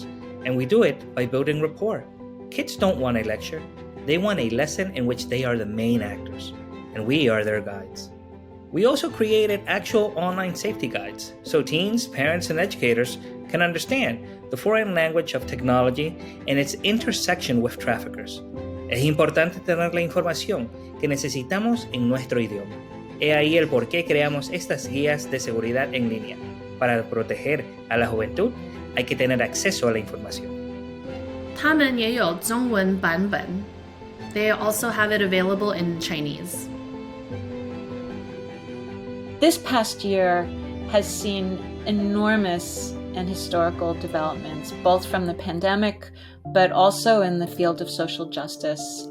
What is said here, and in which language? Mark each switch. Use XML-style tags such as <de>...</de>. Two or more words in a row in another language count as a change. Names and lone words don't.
<en>And we do it by building rapport. Kids don't want a lecture. They want a lesson in which they are the main actors, and we are their guides. We also created actual online safety guides so teens, parents, and educators can understand the foreign language of technology and its intersection with traffickers.</en> <es>Es importante tener la información que necesitamos en nuestro idioma. He ahí el por qué creamos estas guías de seguridad en línea. Para proteger a la juventud, hay que tener acceso a la información.</es> <zh>他们也有中文版本.</zh> <en>They also have it available in Chinese. This past year has seen enormous and historical developments, both from the pandemic, but also in the field of social justice.</en>